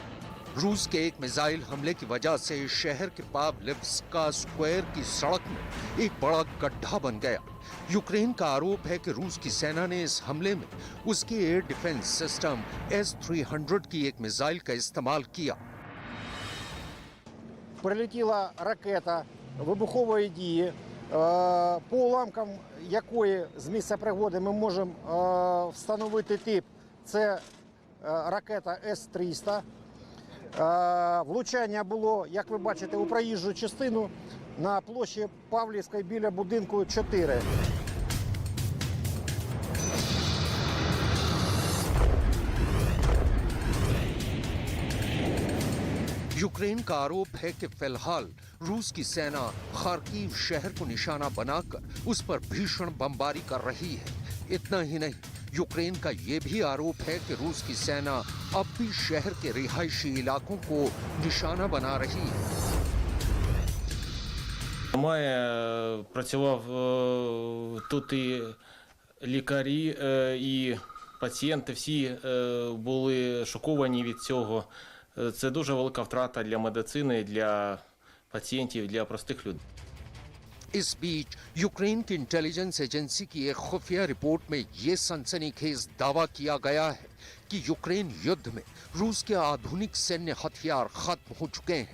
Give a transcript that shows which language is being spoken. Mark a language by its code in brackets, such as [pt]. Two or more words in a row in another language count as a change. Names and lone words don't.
[hi] रूस के एक मिसाइल हमले की वजह से शहर के पावलिव्स्का स्क्वायर की सड़क में एक बड़ा गड्ढा बन गया। यूक्रेन का आरोप है कि रूस की सेना ने इस हमले में उसके [en] air defense system [hi] S-300 की एक मिसाइल का इस्तेमाल किया। [uk] Прилетіла ракета вибухової дії, по уламкам якої з місця пригоди ми можемо встановити тип. Це ракета С-300. Влучання було, як ви бачите, у проїжджу частину на площі Павлівської біля будинку 4. [hi] यूक्रेन का आरोप है कि फिलहाल रूस की सेना खार्किव शहर को निशाना बनाकर उस पर भीषण बमबारी कर रही है। इतना ही नहीं, यूक्रेन का ये भी आरोप है कि रूस की सेना अब भी शहर के रिहायशी इलाकों को निशाना बना रही है। [uk] Працював тут і лікарі, і пацієнти всі були шоковані від цього. Це дуже велика втрата для медицини, для пацієнтів, для простих людей. [hi] इस बीच यूक्रेन की [en] intelligence agency [hi] की एक खुफिया रिपोर्ट में ये सनसनीखेज दावा किया गया है कि यूक्रेन युद्ध में रूस के आधुनिक सैन्य हथियार खत्म हो चुके हैं।